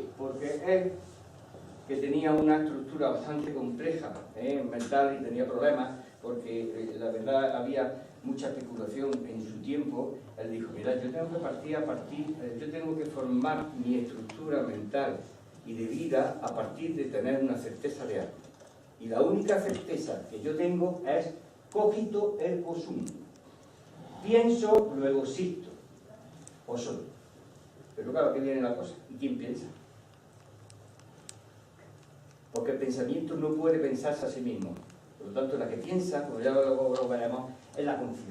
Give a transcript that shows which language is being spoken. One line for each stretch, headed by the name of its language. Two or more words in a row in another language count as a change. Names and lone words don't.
Spanish: Porque él, que tenía una estructura bastante compleja mental y tenía problemas, porque la verdad había mucha especulación en su tiempo, él dijo, mira, yo tengo que yo tengo que formar mi estructura mental y de vida a partir de tener una certeza de algo. Y la única certeza que yo tengo es
Latin: cogito ergo sum.
Spanish: Pienso, luego existo. O soy. Pero claro, ¿qué viene la cosa? ¿Y quién piensa? Porque el pensamiento no puede pensarse a sí mismo. Por lo tanto, la que piensa, como ya lo veremos, es la conciencia.